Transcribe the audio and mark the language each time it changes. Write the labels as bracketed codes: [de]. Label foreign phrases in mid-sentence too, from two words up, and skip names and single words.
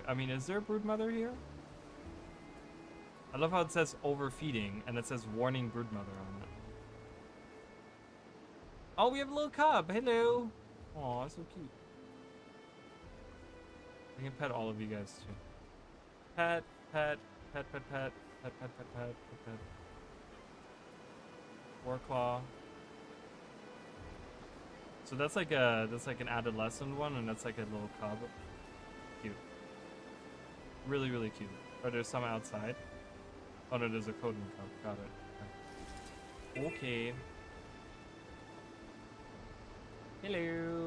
[en] I mean, is there a brood mother here? I love how it says overfeeding and it says warning brood mother on it. Oh, we have a little cub. Hello. Aw, so cute. I can pet all of you guys too. Pet, pet, pet, pet, pet, pet, pet, pet, pet, pet, pet. Warclaw. So that's like an adolescent one, and that's like a little cub. Cute. Really, really cute. Oh, there's some outside. Oh no, there's a Coden cub. Got it. Okay. Hello.